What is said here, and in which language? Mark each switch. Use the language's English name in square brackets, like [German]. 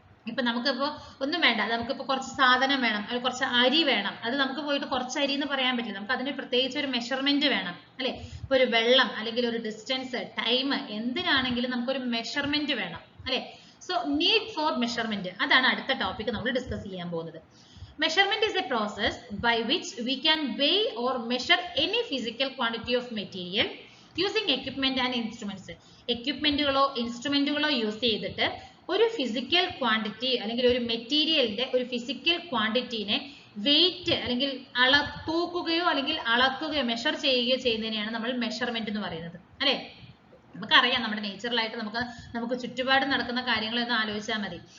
[Malayalam] ഇപ്പൊ നമുക്കിപ്പോ ഒന്നും വേണ്ട, നമുക്കിപ്പോ കുറച്ച് സാധനം വേണം, അല്ലെങ്കിൽ കുറച്ച് അരി വേണം, അത് നമുക്ക് പോയിട്ട് കുറച്ച് അരി എന്ന് പറയാൻ പറ്റില്ല, നമുക്ക് അതിന് പ്രത്യേകിച്ച് ഒരു മെഷർമെന്റ് വേണം അല്ലെ. ഇപ്പൊ ഒരു വെള്ളം അല്ലെങ്കിൽ ഒരു ഡിസ്റ്റൻസ്, ടൈം, എന്തിനാണെങ്കിലും നമുക്കൊരു മെഷർമെന്റ് വേണം അല്ലെ. [English] so need for measurement, [Malayalam] അതാണ് അടുത്ത ടോപ്പിക് നമ്മൾ ഡിസ്കസ് ചെയ്യാൻ പോകുന്നത്. [English] Measurement is a process by which we can weigh or measure any physical quantity of material using equipment and instruments. [Malayalam] എക്യുപ്മെന്റുകളോ ഇൻസ്ട്രുമെന്റുകളോ use ചെയ്തിട്ട് ഒരു ഫിസിക്കൽ ക്വാണ്ടിറ്റി അല്ലെങ്കിൽ ഒരു മെറ്റീരിയലിന്റെ ഒരു ഫിസിക്കൽ ക്വാണ്ടിറ്റിനെ വെയിറ്റ് അല്ലെങ്കിൽ തൂക്കുകയോ അല്ലെങ്കിൽ അളക്കുകയോ മെഷർ ചെയ്യുകയോ ചെയ്യുന്നതിനെയാണ് നമ്മൾ മെഷർമെന്റ് എന്ന് പറയുന്നത് അല്ലെ. നമുക്കറിയാം നമ്മുടെ നേച്ചുറലായിട്ട് നമുക്ക് ചുറ്റുപാട് നടക്കുന്ന കാര്യങ്ങളൊന്ന് ആലോചിച്ചാൽ മതി.